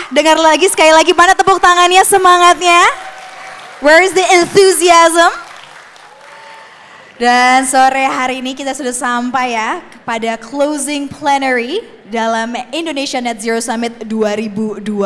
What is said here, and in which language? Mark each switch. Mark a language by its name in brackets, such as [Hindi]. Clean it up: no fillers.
[Indonesian] Dengar lagi, sekali lagi, mana tepuk tangannya, semangatnya? [English] Where is the enthusiasm? [Indonesian] Dan sore hari ini kita sudah sampai ya pada [English] closing plenary [Indonesian] dalam Indonesia Net Zero Summit 2024.